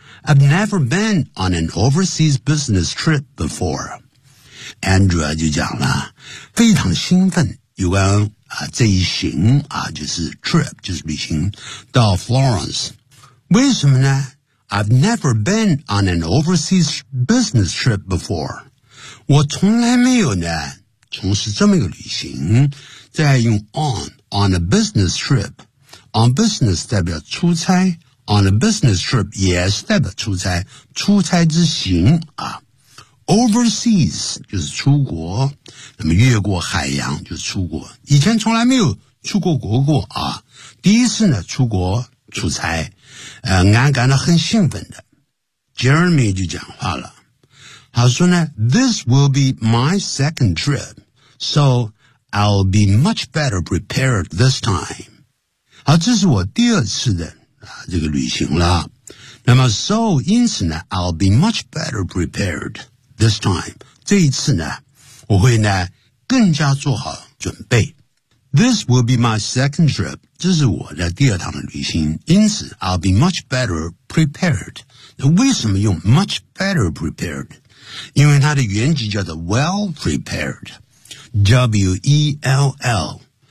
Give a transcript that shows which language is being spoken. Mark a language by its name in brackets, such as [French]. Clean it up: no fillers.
[English] I've never been on an overseas business trip before. [Chinese] Andrea 就讲了非常兴奋有关、啊、这一行、啊、就是 trip 就是旅行到 Florence. 为什么呢 [English] I've never been on an overseas business trip before. [Chinese] 我从来没有呢从事这么一个旅行。 [English] 再用 on a business trip. On business 代表出差。 [Chinese] On a business trip 也是代表出差。出差之行啊。 Overseas 就是出国。那么越过海洋就是出国。以前从来没有出过国过啊。第一次呢出国出差。俺感到很兴奋的。 Jeremy 就讲话了。 [English] 他说呢 ,This will be my second trip, so I'll be much better prepared this time. [Chinese] 好这是我第二次的、啊、这个旅行了。 [English] 那么 so, 因此呢 ,I'll be much better prepared this time. [Chinese] 这一次呢我会呢更加做好准备。 [English] This will be my second trip. [Chinese] 这是我的第二趟的旅行。 [English] 因此 ,I'll be much better prepared. 那为什么用 much better prepared? [Chinese] 因为它的原句叫做 well prepared. W-E-L-L.